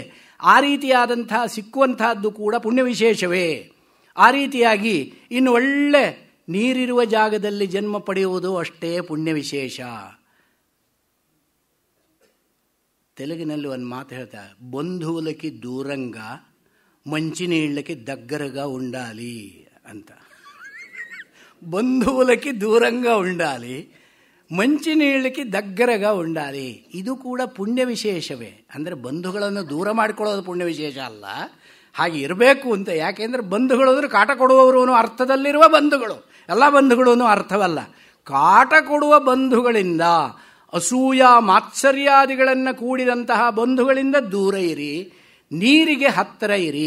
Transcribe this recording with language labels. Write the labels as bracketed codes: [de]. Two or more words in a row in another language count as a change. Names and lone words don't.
[kn] ಆ ರೀತಿಯಾದಂತಹ ಸಿಕ್ಕುವಂತಹದ್ದು ಕೂಡ ಪುಣ್ಯ ವಿಶೇಷವೇ. ಆ ರೀತಿಯಾಗಿ ಇನ್ನು ಒಳ್ಳೆ ನೀರಿರುವ ಜಾಗದಲ್ಲಿ ಜನ್ಮ ಪಡೆಯುವುದು ಅಷ್ಟೇ ಪುಣ್ಯ ವಿಶೇಷ. ತೆಲುಗಿನಲ್ಲಿ ಒಂದು ಮಾತು ಹೇಳ್ತಾರೆ, [te] ಬಂಧುవులకి దూరంగా మంచినీళ్ళకి దగ్గరగా ఉండాలి [kn] ಅಂತ. [te] ಬಂಧುవులకి దూరంగా ఉండాలి, ಮಂಚಿನೀళ్ళಕ್ಕೆ దగ్గరగా ఉండాలి. [kn] ಇದು ಕೂಡ ಪುಣ್ಯ ವಿಶೇಷವೇ. ಅಂದರೆ ಬಂಧುಗಳನ್ನು ದೂರ ಮಾಡಿಕೊಳ್ಳೋದು ಪುಣ್ಯ ವಿಶೇಷ ಅಲ್ಲ, ಹಾಗೆ ಇರಬೇಕು ಅಂತ. ಯಾಕೆಂದರೆ ಬಂಧುಗಳು ಅಂದರೆ ಕಾಟ ಕೊಡುವವರು ಅರ್ಥದಲ್ಲಿರುವ ಬಂಧುಗಳು, ಎಲ್ಲ ಬಂಧುಗಳು ಅರ್ಥವಲ್ಲ. ಕಾಟ ಕೊಡುವ ಬಂಧುಗಳಿಂದ, ಅಸೂಯ ಮಾತ್ಸರ್ಯಾದಿಗಳನ್ನು ಕೂಡಿದಂತಹ ಬಂಧುಗಳಿಂದ ದೂರ ಇರಿ, ನೀರಿಗೆ ಹತ್ತಿರ ಇರಿ.